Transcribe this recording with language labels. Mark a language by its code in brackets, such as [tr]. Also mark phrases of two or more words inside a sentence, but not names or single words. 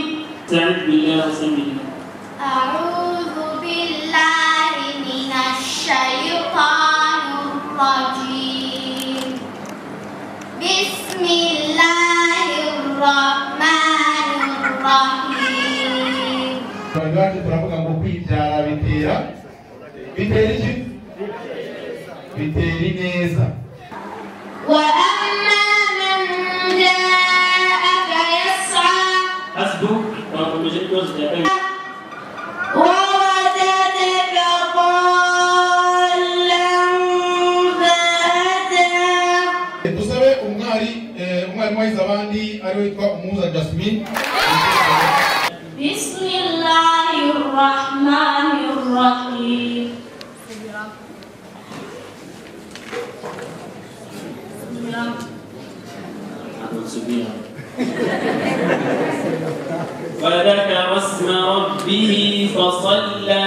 [ar] استعذ بالله وسمي. أعوذ بالله من الشيطان الرجيم. بسم الله الرحمن الرحيم. [rw] Iwacu turavuga ngo kwibyara bitera iki? Bitera ineza. [ar] وأما من جاءك يسعى حسبك ومجد وجهك ووجدك ضالا فهدى. [rw] Dusabe umwari wahize abandi ari witwa Umuza Jasmine. [ar] بسم الله الرحمن الرحيم. وذكر اسم ربه فصلى.